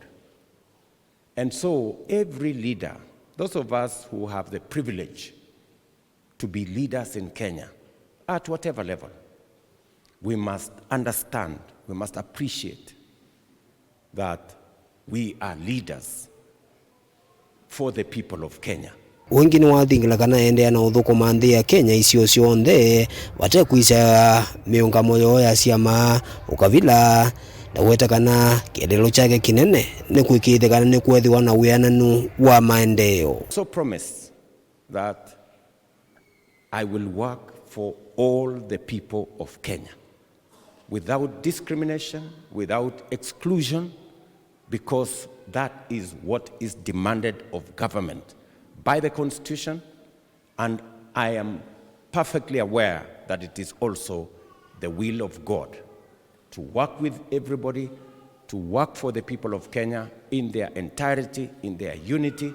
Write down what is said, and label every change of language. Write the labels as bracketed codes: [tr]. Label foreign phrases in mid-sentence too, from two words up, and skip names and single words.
[en] And so every leader, those of us who have the privilege to be leaders in Kenya, at whatever level, we must understand, we must appreciate that we are leaders for the people of Kenya. [kam] Wengi ni wathingila kana endea na uthukuma nthi ya Kenya isio cionthe wate kuisa miungamo yo ya siama ukavila na wetakana kiendelo chake kinene ni kwikithikana ni kwethiwa na wiananu wa maendeleo. [en] So promise that I will work for all the people of Kenya without discrimination, without exclusion, because that is what is demanded of government by the Constitution, and I am perfectly aware that it is also the will of God to work with everybody, to work for the people of Kenya in their entirety, in their unity.